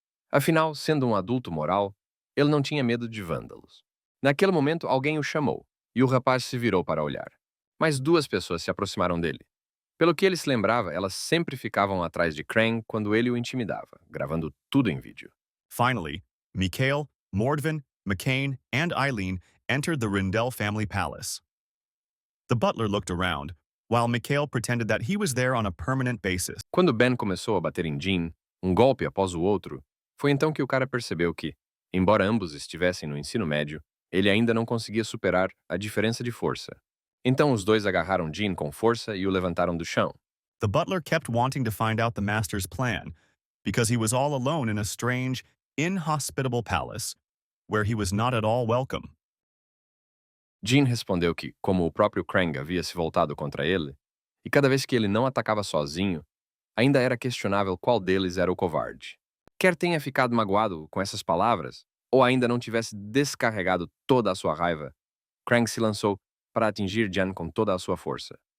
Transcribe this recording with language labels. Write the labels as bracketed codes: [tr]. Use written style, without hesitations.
[pt] Afinal, sendo um adulto moral, ele não tinha medo de vândalos. Naquele momento, alguém o chamou, e o rapaz se virou para olhar. Mas duas pessoas se aproximaram dele. Pelo que ele se lembrava, elas sempre ficavam atrás de Krang quando ele o intimidava, gravando tudo em vídeo. [en] Finally, Mikhail, Mordvin, McCain, and Eileen entered the Rindell family palace. The butler looked around, while Mikhail pretended that he was there on a permanent basis. [pt] Quando Ben começou a bater em Jean, um golpe após o outro, foi então que o cara percebeu que, embora ambos estivessem no ensino médio, ele ainda não conseguia superar a diferença de força. Então os dois agarraram Jean com força e o levantaram do chão. [en] The butler kept wanting to find out the master's plan, because he was all alone in a strange, inhospitable palace, where he was not at all welcome. [pt] Jean respondeu que, como o próprio Krang havia se voltado contra ele, e cada vez que ele não atacava sozinho, ainda era questionável qual deles era o covarde. Quer tenha ficado magoado com essas palavras, ou ainda não tivesse descarregado toda a sua raiva, Krang se lançou para atingir Jean com toda a sua força.